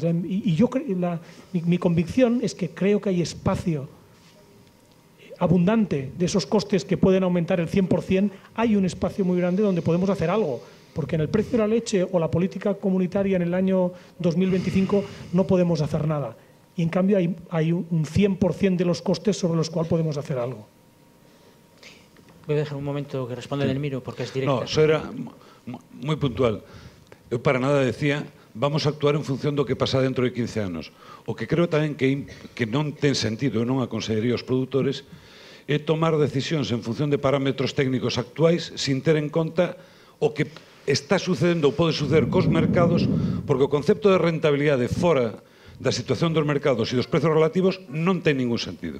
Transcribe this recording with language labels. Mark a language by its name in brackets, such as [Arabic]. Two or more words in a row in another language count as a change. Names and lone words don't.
[Spanish] Y mi convicción es que creo que hay espacio abundante de esos costes que pueden aumentar el 100%, hay un espacio muy grande donde podemos hacer algo, porque en el precio de la leche o la política comunitaria en el año 2025 no podemos hacer nada. y en cambio hay un 100% de los costes sobre los cuales podemos hacer algo. Voy a dejar un momento que responda Edelmiro, porque es directa. No, [Galician] eso era moi puntual. Eu para nada decía [Spanish] vamos a actuar [Galician] en función do que pasa dentro de 15 anos. O que creo tamén que non ten sentido, eu non aconsellería aos produtores, é tomar decisións en función de parámetros técnicos actuais sin ter en conta o que está sucedendo ou pode suceder cos mercados, porque o concepto de rentabilidade fora da situación dos mercados e dos prezos relativos non ten ningún sentido.